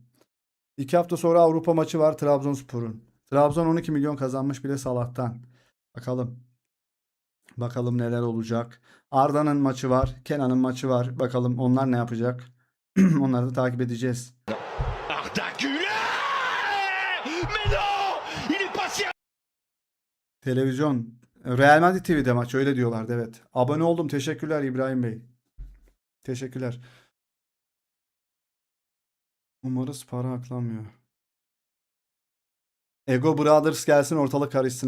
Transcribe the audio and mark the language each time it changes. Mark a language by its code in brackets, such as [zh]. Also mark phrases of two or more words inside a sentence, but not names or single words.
[tr] 2 hafta sonra Avrupa maçı var Trabzonspor'un. Trabzon 12 milyon kazanmış bile Salah'tan. Bakalım. Bakalım neler olacak. Arda'nın maçı var. Kenan'ın maçı var. Bakalım onlar ne yapacak. Onları da takip edeceğiz. Arda Güler! [fr] Mais non! Il est passé à... [tr] Televizyon. Real Madrid TV'de maç, öyle diyorlardı, evet. Abone oldum. Teşekkürler İbrahim Bey. Teşekkürler. Umarız para aklanmıyor. Ego Brothers gelsin, ortalık karışsın.